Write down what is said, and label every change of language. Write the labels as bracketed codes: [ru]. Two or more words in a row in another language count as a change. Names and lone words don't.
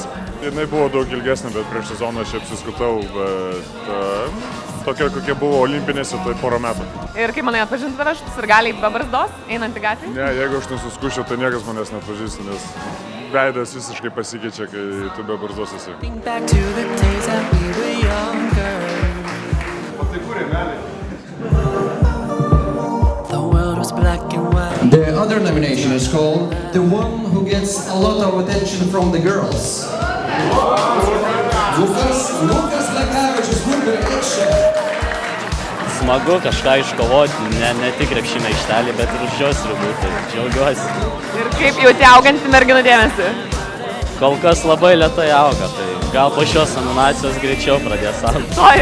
[lt] Jinai buvo daug ilgesnė, bet prieš sezoną aš apsiskutau, bet tokia, kokia buvo olimpinėse, tai porą metų. Ir kaip manai atpažinti tave sirgaliai be barzdos, einant į gatvę? Ne, jeigu aš nesuskušiu, tai niekas manęs neatpažįsta, nes veidas visiškai pasikeičia, kai tu be barzdos esi. [en] Think back to the days that we were younger. The world was black and white. The other nomination is called The One Who Gets a Lot of Attention from the Girls. [lt] Lukas Lekavičius, Bulgaria Ekšė. Smagu kažką iškovoti, ne tik krepšinio aikštelį, bet ir už jos ribų, tai džiaugiuosi. Ir kaip jauti augantį merginų dėmesį? Kol kas labai lėtai auga, tai gal po šios nominacijos greičiau pradės augti.